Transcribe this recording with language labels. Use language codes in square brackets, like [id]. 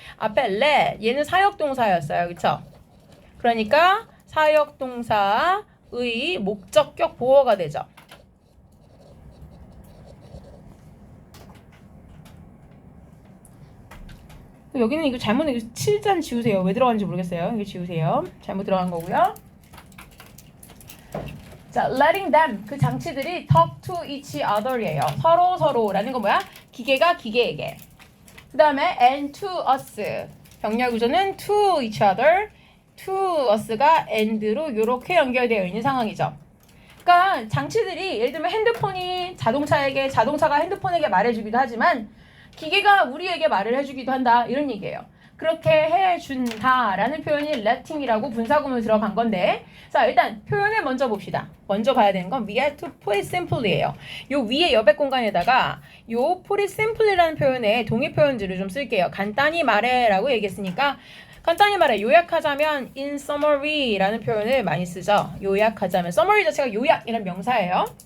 [ko] 앞에 let 얘는 사역동사였어요. 그쵸? 그러니까 사역동사의 목적격 보어가 되죠. 여기는 이거 잘못 이거 7잔 지우세요. 왜 들어간지 모르겠어요. 이거 지우세요. 잘못 들어간 거고요. [en] 자, letting them [ko] 그 장치들이 [en] talk to each other예요. [ko] 서로라는 건 뭐야? 기계가 기계에게. 그 다음에 [en] and to us [ko] 병렬 구조는 [en] to each other to us [ko] 가 and로 이렇게 연결되어 있는 상황이죠. 그러니까 장치들이 예를 들면 핸드폰이 자동차가 핸드폰에게 말해주기도 하지만 기계가 우리에게 말을 해주기도 한다 이런 얘기예요. 그렇게 해준다라는 표현이 letting이라고 분사구문으로 들어간 건데 자 일단 표현을 먼저 봅시다. 먼저 봐야 되는 건 [en] we have to put it simply예요. [ko] 요 위에 여백 공간에다가 요 put it simply라는 표현에 동의 표현들을 좀 쓸게요. 간단히 말해라고 얘기했으니까 간단히 말해 요약하자면 [en] in summary [ko] 라는 표현을 많이 쓰죠. 요약하자면 summary 자체가 요약이라는 명사예요.